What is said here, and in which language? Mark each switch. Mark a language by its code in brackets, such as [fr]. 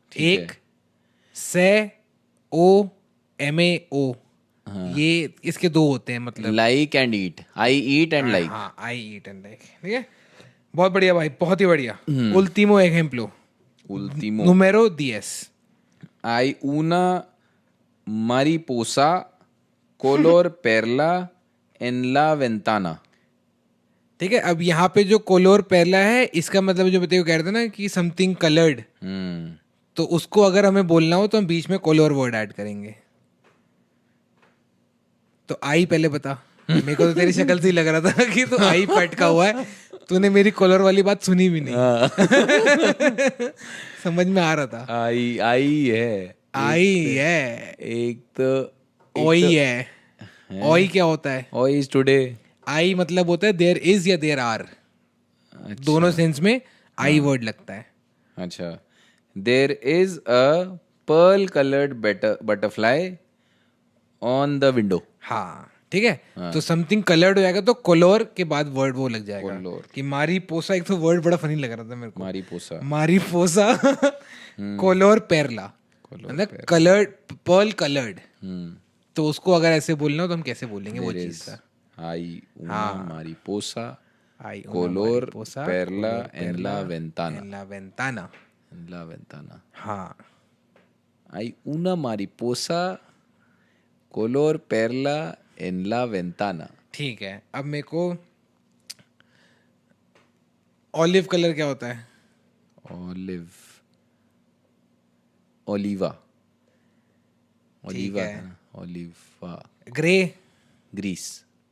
[hi] एक से O M A ओ, ये इसके 2 होते हैं मतलब. [en] Like and eat. I eat and like. हाँ, I eat and like. [hi] ठीक है, बहुत बढ़िया भाई, बहुत ही बढ़िया. [es] उल्टीमो एजेम्पलो. Último. número 10. Hay una mariposa color perla en la ventana. [hi] ठीक है, अब यहाँ पे जो कोलोर पहला है, इसका मतलब जो बताइए, कह रहे थे ना कि समथिंग कलर्ड, तो उसको अगर हमें बोलना हो तो हम बीच में कोलोर वर्ड ऐड करेंगे. तो आई पहले बता. मेरे को तो तेरी शक्ल से ही लग रहा था कि तो आई पटका हुआ है. तूने मेरी कॉलर वाली बात सुनी भी नहीं. समझ में आ रहा था. आई है. आई है. एक तो ओई है. ओई क्या होता है? [en] ओई is today. [hi] आई मतलब होता है देयर इज या देयर आर. दोनों सेंस में आई वर्ड लगता है. [en] अच्छा. There is a pearl coloured butterfly on the window. [hi] हाँ, ठीक है. तो समथिंग कलर्ड हो जाएगा तो कोलोर के बाद वर्ड वो लग जाएगा. [es] कोलोर. [hi] कि मारी पोसा, एक तो वर्ड बड़ा फनी लग रहा था मेरे को. [es] मारीपोसा. [hi] मारी पोसा. कोलोर पेरला मतलब कलर्ड, पर्ल कलर्ड. तो उसको अगर ऐसे बोलना हो तो हम कैसे बोलेंगे वो चीज का. [es] आई una mariposa आई color perla en la ventana. en la ventana. En la ventana. [hi] हाँ. [es] Hay una mariposa color perla en la ventana. [hi] ठीक है, अब मेरे को ऑलिव कलर क्या होता है? [en] Olive. [es] Oliva. Oliva [hi] है. था ना? Oliva. [en] grey, [es] Gris.